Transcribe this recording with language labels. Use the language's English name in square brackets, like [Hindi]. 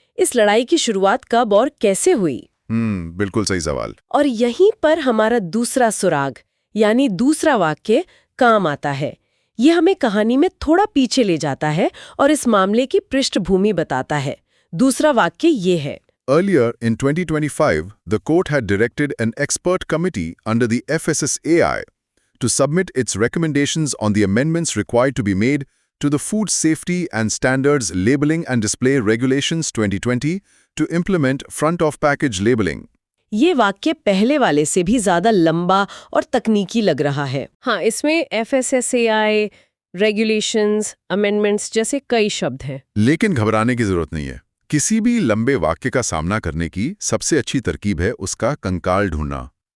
[Hindi] इस लड़ाई की शुरुआत कब और कैसे हुई? बिल्कुल सही सवाल। और यहीं पर हमारा दूसरा सुराग यानी दूसरा वाक्य काम आता है। ये हमें कहानी में थोड़ा पीछे ले जाता है और इस मामले की पृष्ठभूमि बताता है। दूसरा वाक्य ये है: [English] Earlier in 2025, the court had directed an expert committee under the FSSAI to submit its recommendations on the amendments required to be made to the Food Safety and Standards Labeling and Display Regulations 2020 to implement front-of-package labeling. [Hindi] ये वाक्य पहले वाले से भी ज्यादा लंबा और तकनीकी लग रहा है। हाँ, इसमें FSSAI, रेगुलेशंस, अमेंडमेंट्स जैसे कई शब्द हैं। लेकिन घबराने की जरूरत नहीं है। किसी भी लंबे वाक्य का सामना करने की सबसे अच्छी तरकीब है उसका कंकाल ढूंढना।